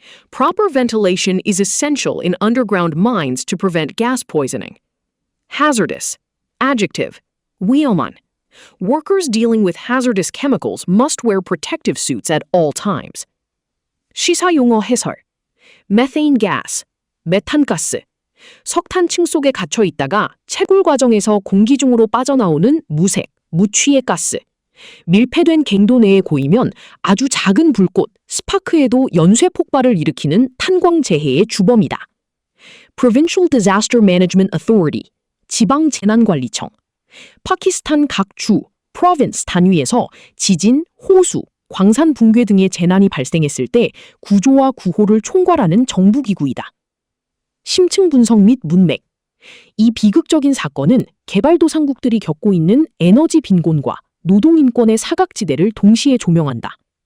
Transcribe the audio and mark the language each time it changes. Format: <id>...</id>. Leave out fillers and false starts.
<en>Proper ventilation is essential in underground mines to prevent gas poisoning. Hazardous. Adjective.</en> <ko>위험한.</ko> <en>Workers dealing with hazardous chemicals must wear protective suits at all times.</en> <ko>시사용어 해설.</ko> <en>Methane gas.</en> <ko>메탄가스. 석탄층 속에 갇혀 있다가 채굴 과정에서 공기 중으로 빠져나오는 무색, 무취의 가스. 밀폐된 갱도 내에 고이면 아주 작은 불꽃, 스파크에도 연쇄 폭발을 일으키는 탄광재해의 주범이다.</ko> <en>Provincial Disaster Management Authority,</en> <ko>지방재난관리청. 파키스탄 각 주, province 단위에서 지진, 호수, 광산 붕괴 등의 재난이 발생했을 때 구조와 구호를 총괄하는 정부기구이다. 심층 분석 및 문맥. 이 비극적인 사건은 개발도상국들이 겪고 있는 에너지 빈곤과 노동인권의 사각지대를 동시에 조명한다.</ko>